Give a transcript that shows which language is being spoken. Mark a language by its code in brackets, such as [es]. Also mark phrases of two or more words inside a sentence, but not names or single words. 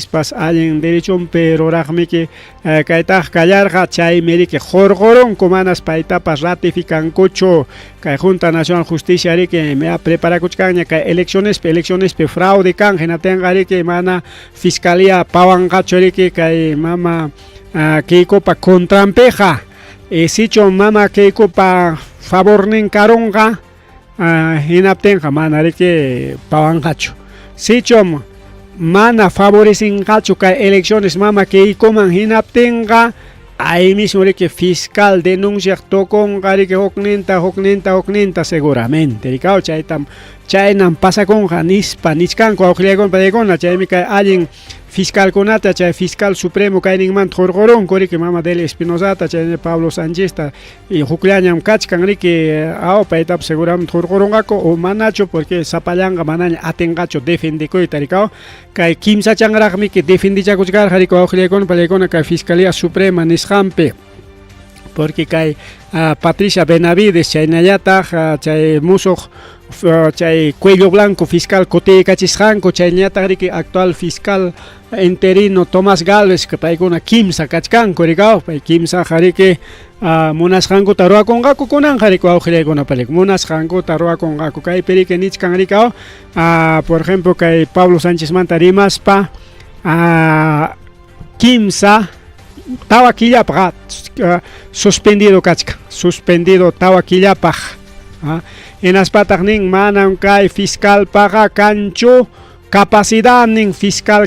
[qu] pas allin derechompi ruraqmiki kaytaq kallarqa chaymi riki jorqorunku manas paytapas ratificankuchu kay Junta Nacional Justicia riki preparakuchkanña kay eleccionespi fraude kan hinatinqa riki mana Fiscalía pawanqachu riki kay mama Keikopa contrampeja sichon mama Keikopa favornin karunqa hinaptinqa mana riki pawanqachu sichon mana favorecinqachu kay elecciones mama Keikoman hinaptinqa [es] ahí mismo [qu] riki fiscal denunciaq tokonqa riki hukninta seguramente rikaw chaynam pasakunqa nispa nichkanku wawqillaykuna palaykuna chaymi kay allin fiscalkunata chay [es] Fiscal Supremo [qu] kayninmanta jorqorunku riki mama Delia Espinosata chay Pablo Sanchista y hukllañam kachkan riki paytapas seguramente jorqorunqaku o manachu porque sapallanqa manaña atinqachu defendikuyta rikaw kay kimsa chanraqmi ki defendichakuchkarqa riki wawqillaykuna palaykuna kay Fiscalía Suprema nisqanpi porque kay Patricia Benavides chaynallataq chay musuq chay [es] cuello blanco [qu] fiscal kutiykachisqanku chaynallataq riki [es] actual fiscal interino [qu] Tomás Galvez que paykuna kimsa kachkanku rikaw pay kimsaqa riki munasqankuta ruwakunqaku kunanqa riki wawqillaykuna palaykuna munasqankuta ruwakunqaku kaypi riki nichkan rikaw [es] por ejemplo [qu] kay Pablo Sánchez manta rimaspa kimsa tawa killapaq suspendido kachka suspendido tawa killapaq hinaspataq nin manan kay fiscal paqa kanchu capacidad nin fiscal